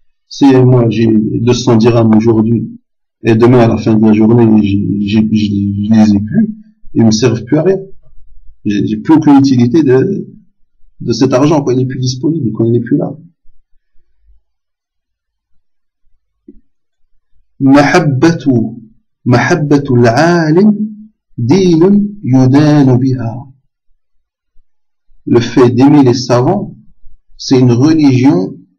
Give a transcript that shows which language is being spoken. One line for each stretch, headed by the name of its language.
French: Si moi j'ai 200 dirhams aujourd'hui et demain à la fin de la journée je les ai plus, ils me servent plus à rien. J'ai plus aucune utilité de cet argent quand il n'est plus disponible, quand il n'est plus là.
Arabic: محبة العالم دين يدان بها.
French: Le fait d'aimer les savants, c'est une religion.